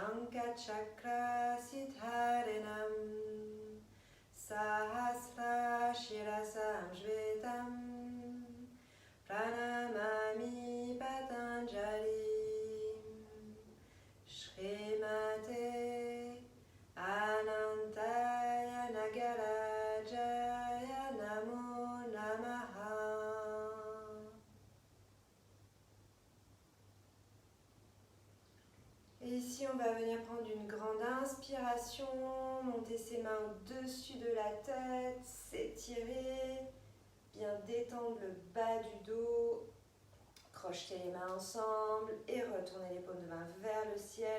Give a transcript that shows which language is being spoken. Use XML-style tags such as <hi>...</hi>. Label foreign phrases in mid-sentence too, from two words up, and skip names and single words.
<sa>Chakra Siddharenam Sahasra Shirasam Shvetam Pranamami Patanjali Srimate Anantaya Nagarajaya Namo Namaha.</sa> <fr>Et ici, on va venir prendre une grande inspiration, monter ses mains au-dessus de la tête, s'étirer, bien détendre le bas du dos, crocheter les mains ensemble et retourner les paumes de main vers le ciel.</fr>